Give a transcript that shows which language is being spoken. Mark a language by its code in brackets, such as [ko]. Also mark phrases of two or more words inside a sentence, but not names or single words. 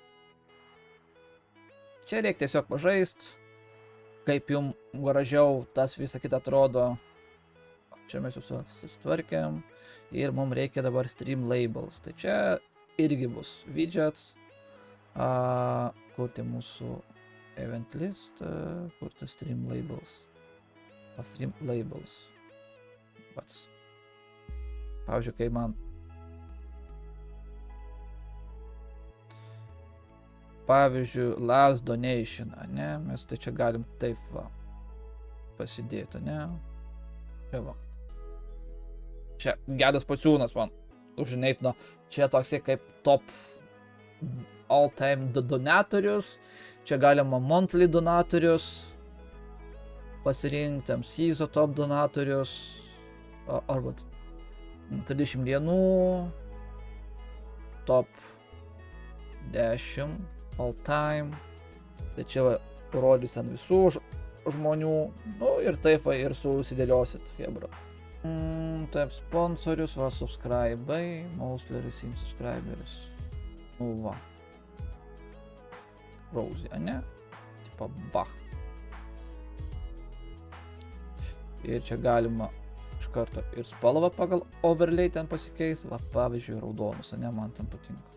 [lt] Čia reikia tiesiog pažaist, kaip jums gražiau tas visą kitą atrodo. Čia mes jūsų susitvarkėm. Ir mums reikia dabar [en] stream labels. [lt] Tai čia irgi bus widgets. Kurti mūsų [en] event list. Kurti stream labels. Stream labels. [lt] Pats. Pavyzdžiui, kai man [en] last donation, [lt] ne, mes tai čia galim taip pasidėti, ne. Čia Gedas Pociūnas man užneitino, čia toksai kaip [en] top all time [lt] donatorius, čia galima monthly donatorius pasirinkti, [en] season top [lt] donatorius, arba 30 dienų, [en] top 10 all time, [lt] tai čia parodys ant visų žmonių, nu ir taip ir susidėliosit, hebra. Taip, sponsorius, subscribai, [en] mostly received subscribers, [lt] nu Rosie, ne? Tipo bach. Ir čia galima iš karto ir spalvą pagal overlay ten pasikeis, pavyzdžiui, raudonus, ne, man ten patinka.